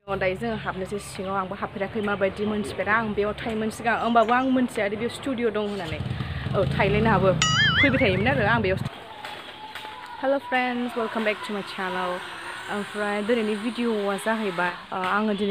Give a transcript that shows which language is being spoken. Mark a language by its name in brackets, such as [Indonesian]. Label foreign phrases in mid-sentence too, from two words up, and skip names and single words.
[Bodo] दायो जों हाबनोसै सिङाव आंबो हाबफेराखै माबायदि मोनथिफेरा आं बेयाव थायोमोन सिगां होमबाबो आं मोनथिया आरो बेयाव स्टुडिअ दं होननानै थाइलेण्डआबो फैबाय थायोमोन आरो आं बेयाव [English] hello friends welcome back to my channel [Bodo] ओमफ्राय दिनैनि भिडिअआ जाहैबाय आङो दिनै